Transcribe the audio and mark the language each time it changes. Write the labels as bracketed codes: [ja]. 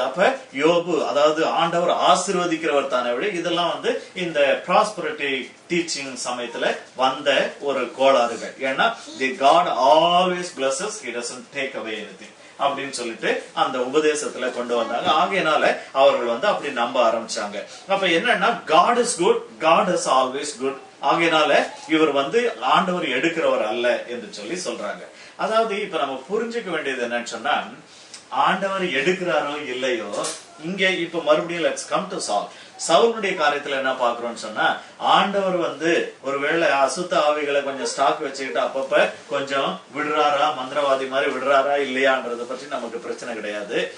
[ta] அப்ப யோபு, அதாவது ஆண்டவர் ஆசீர்வதிக்கிறவர் தானே விட, இதெல்லாம் வந்து இந்த ப்ராஸ்பரிட்டி டீச்சிங் சமயத்துல வந்த ஒரு கோளாறுகள். ஏன்னா [en] the God always blesses, he doesn't take away anything [ta] அப்படின்னு சொல்லிட்டு அந்த உபதேசத்துல கொண்டு வந்தாங்க. ஆகையினால அவர்கள் வந்து அப்படி நம்ப ஆரம்பிச்சாங்க. அப்ப என்னன்னா, [en] God is good, God is always good. [ta] ஆகையினால இவர் வந்து ஆண்டவர் எடுக்கிறவர் அல்ல என்று சொல்லி சொல்றாங்க. அதாவது இப்ப நம்ம புரிஞ்சுக்க வேண்டியது என்னன்னு சொன்னா, ஆண்டவர் எடுக்கிறாரோ இல்லையோ, இங்க இப்ப மறுபடியும் [en] Let's come to Saul. [ta] சவுலுடைய காரியத்துல என்ன பாக்குறோம்னு சொன்னா, ஆண்டவர் வந்து ஒருவேளை அசுத்த ஆவிகளை கொஞ்சம் ஸ்டாக் வச்சுக்கிட்டு அப்பப்ப கொஞ்சம் விடுறாரா, மந்திரவாதி மாதிரி விடுறாரா இல்லையான்றத பற்றி நமக்கு பிரச்சனை கிடையாது.